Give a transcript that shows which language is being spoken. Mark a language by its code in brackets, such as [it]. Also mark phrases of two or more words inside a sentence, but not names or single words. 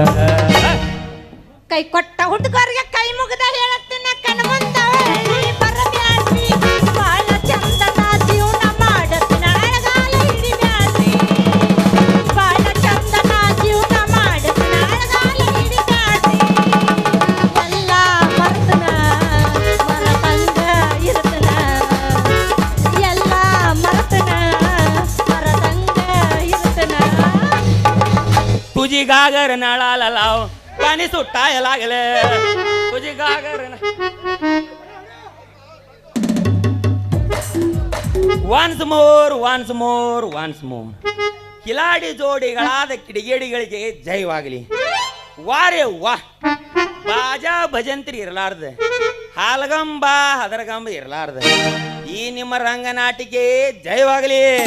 [kn] ಕೈ ಕೊಟ್ಟ ಹುಡುಗರಿಗೆ ಕೈ ಮುಗಿದ ಹೇಳತ್ತಿನ ಕಣ್ಮುಂದ ಬರಬ್ಯಾಡ್ರಿ ಬಾಳ ಚಂದದ ಜೀವನ ಮಾಡತ್ತಿನ ಅಳಗಾಲ ಹಿಡಿಬ್ಯಾಡ್ರಿ ಬಾಳ ಚಂದದ ಜೀವನ ಮಾಡತ್ತಿನ ಅಳಗಾಲ ಹಿಡಿಬ್ಯಾಡ್ರಿ ಎಲ್ಲ ಮರ್ತನ ಮರತಂಗ ಇರ್ತನ ಎಲ್ಲ ಮರ್ತನ ಮರತಂಗ ಇರ್ತನ [mr] तुझी गागर नळाला लाव पाणी सुटाय लागले तुझी गागर [en] once more [kn] ಕಿಲಾಡಿ ಜೋಡಿಗಳಾದ ಕಿಡಿಗೇಡಿಗಳಿಗೆ ಜಯವಾಗಲಿ ವಾರೇ ವಾ ಬಾಜಾ ಭಜಂತ್ರಿ ಇರಲಾರ್ದ ಹಾಲಗಂಬ ಹದರಗಂಬ ಇರಲಾರ್ದ ಈ ನಿಮ್ಮ ರಂಗನಾಟಿಕೆ ಜಯವಾಗಲಿ